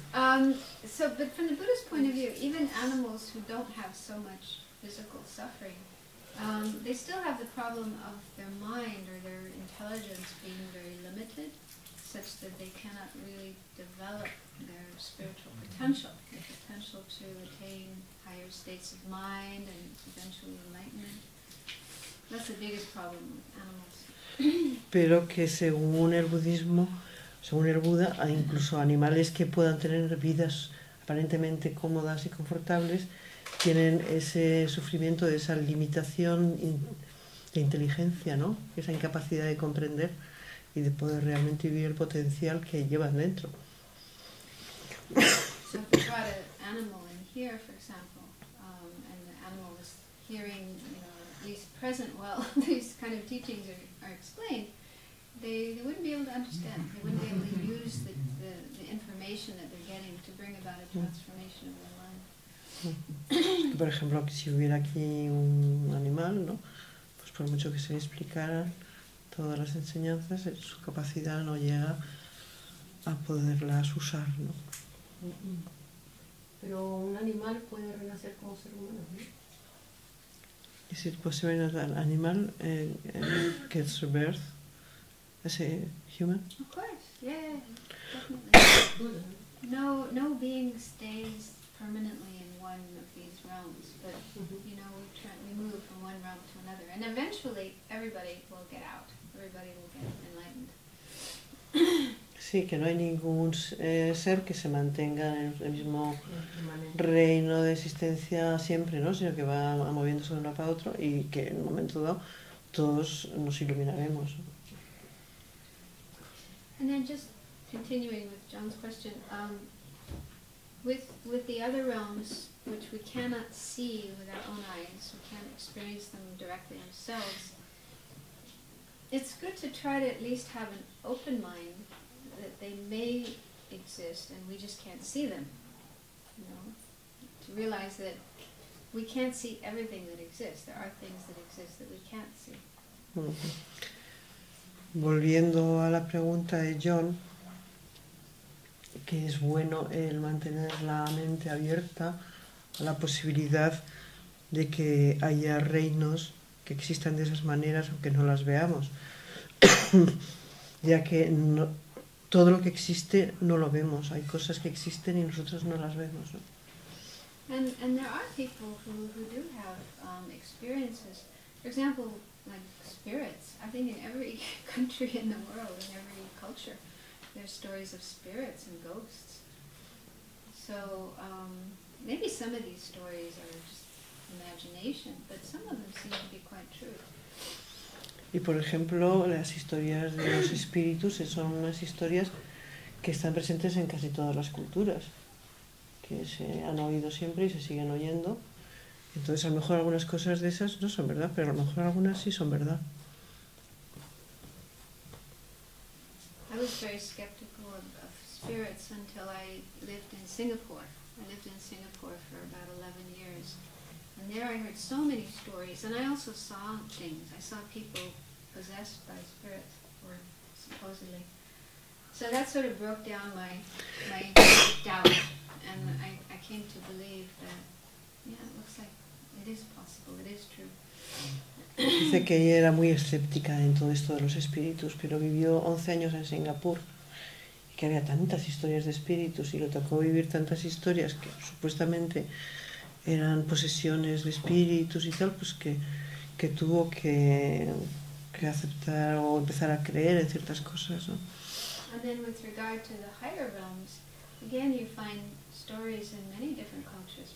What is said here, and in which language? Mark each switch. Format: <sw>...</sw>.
<en>But from the Buddhist point of view, even animals who don't have so much physical suffering, they still have the problem of their mind or their intelligence being very limited, such that they cannot really develop their spiritual potential, the potential to attain higher states of mind and eventually enlightenment. That's the biggest problem with animals.</en> <es>Pero que según el budismo, según el Buda, hay incluso animales que puedan tener vidas aparentemente cómodas y confortables, tienen ese sufrimiento de esa limitación de inteligencia, ¿no? Esa incapacidad de comprender y de poder realmente vivir el potencial que llevan dentro.</es> <en>So if we brought an animal in here, for example, and the animal was hearing, at least present while these kind of teachings are explained, they wouldn't be able to understand. They wouldn't be able to use the information that they're getting to bring about a transformation of their life.</en> <es>Por ejemplo, que si hubiera aquí un animal, ¿no? Pues por mucho que se le explicaran todas las enseñanzas, su capacidad no llega a poderlas usar, ¿no? Pero un animal puede renacer como ser humano, ¿no?</es> <en>Is it possible that an animal gets rebirth as a human? Of course, yeah, definitely. No being stays permanently in one of these realms, but we move from one realm to another, and eventually everybody will get out. Everybody will get enlightened.</en> <es>Sí, que no hay ningún ser que se mantenga en el mismo reino de existencia siempre, ¿no? Sino que va moviéndose de un lado para otro y que en un momento dado todos nos iluminaremos.</es> <en>And then just continuing with John's question, with the other realms, which we cannot see with our own eyes, we can't experience them directly ourselves, it's good to try to at least have an open mind that they may exist and we just can't see them. To realize that we can't see everything that exists. There are things that exist that we can't see.</en> <es>Volviendo a la pregunta de John, que es bueno el mantener la mente abierta a la posibilidad de que haya reinos que existan de esas maneras aunque no las veamos, ya que todo lo que existe no lo vemos, hay cosas que existen y nosotros no las vemos, ¿no?</es> <en>And there are people who do have experiences. For example, like spirits. I think in every country in the world, in every culture, there's stories of spirits and ghosts. So maybe some of these stories are just imagination, but some of them seem to be quite true.</en> <es>Y por ejemplo, las historias de los espíritus son unas historias que están presentes en casi todas las culturas, que se han oído siempre y se siguen oyendo. Entonces a lo mejor algunas cosas de esas no son verdad, pero a lo mejor algunas sí son verdad.</es> <en>I was very skeptical of spirits until I lived in Singapore. I lived in Singapore for about 11 years. And there I heard so many stories, and I also saw things. I saw people possessed by spirits, or supposedly. So that sort of broke down my doubt, and I came to believe that, yeah, it looks like it is possible, it is true.</en> <es>Dice que ella era muy escéptica en todo esto de los espíritus, pero vivió 11 años en Singapur y que había tantas historias de espíritus y le tocó vivir tantas historias que supuestamente eran posesiones de espíritus y tal, pues que tuvo que aceptar o empezar a creer en ciertas cosas, ¿no?</es> <en>And then with regard to the higher realms, again you find stories in many different cultures.</en>